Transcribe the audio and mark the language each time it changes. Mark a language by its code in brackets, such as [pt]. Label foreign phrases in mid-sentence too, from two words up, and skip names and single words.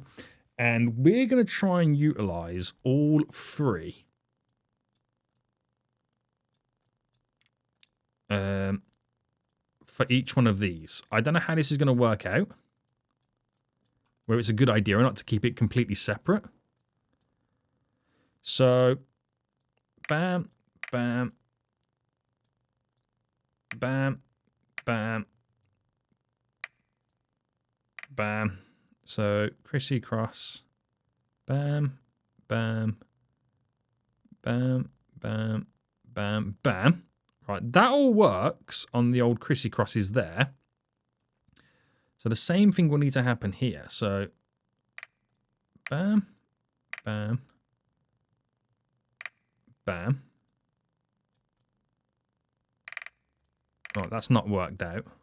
[en] And we're going to try and utilize all 3. For each one of these. I don't know how this is going to work out. Whether it's a good idea or not to keep it completely separate. So, bam, bam, bam, bam, bam. So, crissy-cross, bam, bam, bam, bam, bam, bam. Right, that all works on the old crissy-crosses there. So the same thing will need to happen here. So, bam, bam, bam. Right, that's not worked out.